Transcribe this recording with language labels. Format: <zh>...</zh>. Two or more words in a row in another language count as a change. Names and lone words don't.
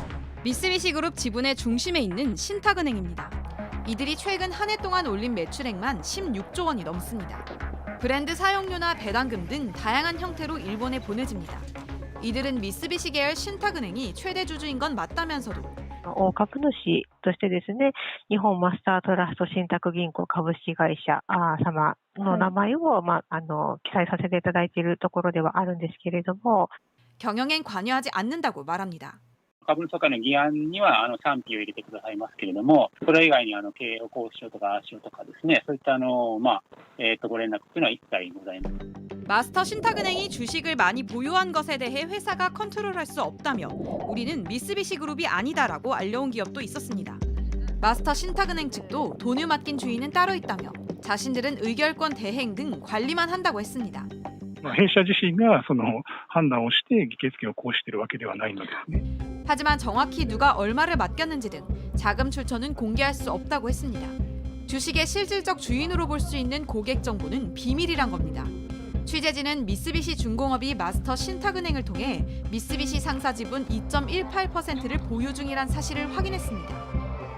<ko>미쓰비시 그룹 지분의 중심에 있는 신탁은행입니다. 이들이 최근 한 해 동안 올린 매출액만 16조 원이 넘습니다. 브랜드 사용료나 배당금 등 다양한 형태로 일본에 보내집니다. 이들은 미쓰비시 계열 신탁은행이 최대 주주인 건 맞다면서도</ko> <ja>大株主としてですね、日本マスタートラスト信託銀行株式会社様の名前を記載させていただいているところではあるんですけれども、</ja> <ko>경영엔 관여하지 않는다고 말합니다.</ko> <ja>株主総会の議案には賛否を入れてくださいますけれども、それ以外に経営をこうしようとかしようとかですね、そういったご連絡というのは一切ございません。</ja> <ko>마스터 신탁은행이 주식을 많이 보유한 것에 대해 회사가 컨트롤할 수 없다며 우리는 미쓰비시 그룹이 아니다라고 알려온 기업도 있었습니다. 마스터 신탁은행 측도 돈을 맡긴 주인은 따로 있다며 자신들은 의결권 대행 등 관리만 한다고 했습니다.</ko> <ja>弊社自身がその判断をして議決権を行使しているわけではないのですね。</ja> <ko>하지만 정확히 누가 얼마를 맡겼는지 등 자금 출처는 공개할 수 없다고 했습니다. 주식의 실질적 주인으로 볼 수 있는 고객 정보는 비밀이란 겁니다. 취재진은 미쓰비시 중공업이 마스터 신탁은행을 통해 미쓰비시 상사 지분 2.18%를 보유 중이란 사실을 확인했습니다.</ko>